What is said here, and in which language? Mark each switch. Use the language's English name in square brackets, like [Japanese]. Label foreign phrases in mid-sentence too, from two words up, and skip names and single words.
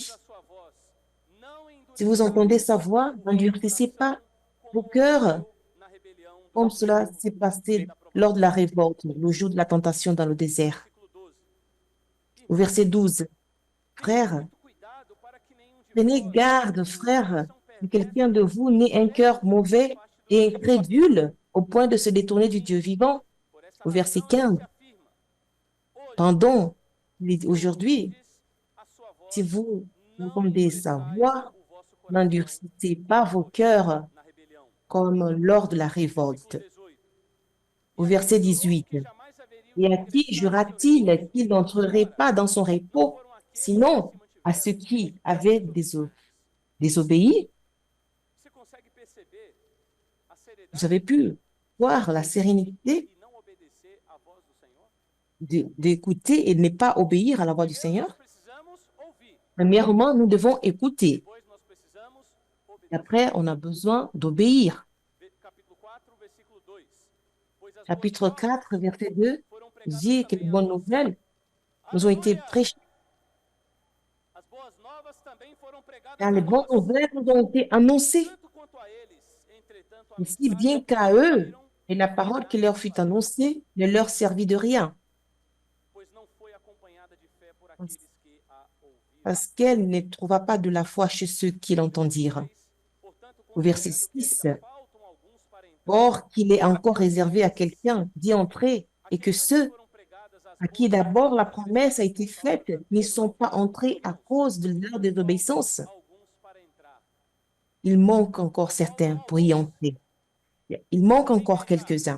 [Portuguese] Sensíveis à sua voz, não [French] si vous [Portuguese] endureçais [French] entendez sa voix, [Portuguese] o vosso [French] n'endurcissez pas [Portuguese] coração [French] vos [Portuguese] como [French] cœurs [Portuguese] ocorreu na rebelião [French] comme [Portuguese] no [French] cela [Portuguese] tempo [French] s'est passé [Portuguese] da [French] lors de la [Portuguese] provação. [French] révolte, le jour de la tentation dans le désert. [Portuguese] Versículo 12. [French] Au verset 12, [Portuguese] Tenham [French] frères, [Portuguese] muito cuidado para que nenhum de [French] prenez [Portuguese] vós [French] garde, [Portuguese] tenha um [French] frères, [Portuguese] coração [French] que [Portuguese] perverso [French] quelqu'un de vous n'ait un cœur mauvais et incrédule au point de se détourner du Dieu vivant. [Portuguese] Por essa [French] Au verset [Portuguese] razão ele [French] 15, [Portuguese] se afirma. Hoje, [French] pendant, [Portuguese] se [French] aujourd'hui, [Portuguese] ouvirdes a sua voz, [French] si vous [Portuguese] não [French] entendez sa [Portuguese] endureçais [French] voix, [Portuguese] o vosso coração [French] n'endurcissez pas vos [Portuguese] como [French] cœurs [Portuguese] na rebelião. [French] comme lors de la [Portuguese] Versículo [French] révolte. [Portuguese] 18. [French] Au [Portuguese] E a [French] verset [Portuguese] quem jurou [French] 18, [Portuguese] que jamais haveriam [French] et [Portuguese] de [French] à qui [Portuguese] ingressar no seu [French] jura-t-il [Portuguese] repouso, [French] qu'il n'entrerait [Portuguese] ora, [French] pas dans son [Portuguese] não [French] repos, [Portuguese] foram aqueles que [French] sinon [Portuguese] se [French] à [Portuguese] mantiveram [French] ceux qui avaient [Portuguese] desobedientes. [French] désobéi? [Portuguese] Você consegue perceber a [French] Vous avez [Portuguese] seriedade [French] pu voir la sérénité [Portuguese] e não obedecer à voz do Senhor? [French] d'écouter et de ne pas obéir à la voix du [Portuguese] Primeiro, nós [French] Seigneur? [Portuguese] precisamos ouvir. [French] Premièrement, nous devons écouter. [Portuguese] Depois, nós precisamos [French] Et [Portuguese] obedecer. [French] après, on a besoin d'obéir. [Portuguese] Capítulo 4, versículo 2. Pois as boas [French] Chapitre [Portuguese] novas [French] 4, verset 2, [Portuguese] foram pregadas [French] dit que les [Portuguese] também a [French] bonnes [Portuguese] vós. [French] nouvelles nous ont été [Portuguese] Aleluia! [French] prêchées. [Portuguese] As boas novas também foram pregadas [French] Car [Portuguese] a [French] les bonnes [Portuguese] nós. [French] nouvelles nous ont été annoncées. [Portuguese] Tanto quanto a eles, entretanto, a [French] Et si [Portuguese] mensagem [French] bien [Portuguese] que [French] qu'à eux, [Portuguese] ouviram [French] et la parole qui leur fut annoncée ne leur servit de rien, [Portuguese] pois não foi acompanhada de fé por aqueles que a ouviram. [French] parce qu'elle ne trouva pas de la foi chez ceux qui l'entendirent. [Portuguese] Portanto, [French] Au verset [Portuguese] considerando que [French] 6, [Portuguese] ainda faltam alguns para [French] Or qu'il est encore réservé à quelqu'un d'y entrer et que ceux à qui d'abord la promesse a été faite n'y sont pas entrés à cause de leur désobéissance. Il manque encore certains pour y entrer. Il manque encore quelques-uns.